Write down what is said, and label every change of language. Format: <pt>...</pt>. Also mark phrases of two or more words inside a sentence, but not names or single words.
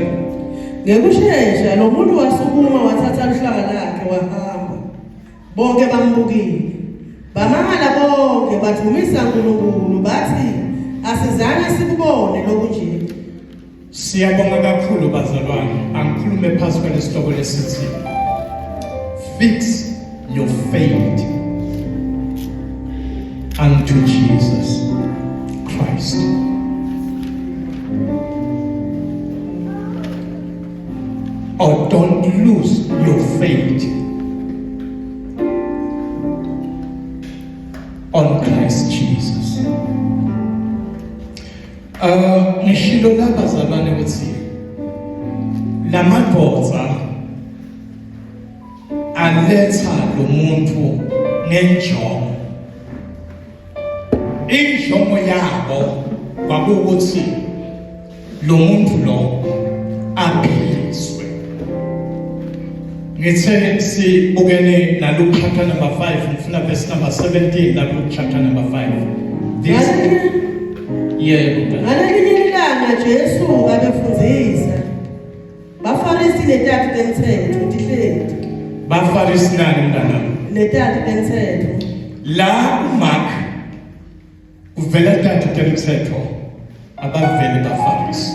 <zu>Ngekushesha lo muntu wasukuma wathatha ihlaka lakhe wahamba. Bonke bambukile. Bamangala bonke bathumisa uNkulunkulu bathi asizange sikubone lokunje. Siyabonga kakhulu bazalwane. Angikhulume phansi kwalesihloko lesithi</zu> <en>fix your faith unto Jesus Christ. Or don't lose your faith on Christ Jesus.</en> <zu>Ngishilo lapha zabane ukuthi lamadvodza aletha lo muntu ngenjongo. Injongo yabo kwakukuthi lo muntu lo aphiliswe. Ngithe sibukene na</zu> <en>Luke chapter number 5</en> <zu>ngifuna</zu> <en>verse number 17</en> <zu>la</zu> <en>Luke chapter number 5.</en> <ss>Ngalelinye ilanga Jesu abefundisa baFarisi netati temthetho ndihleli. Bafarisi nani mntana? Netati temthetho. La Mark uvela tati temthetho abaveli baFarisi.</ss>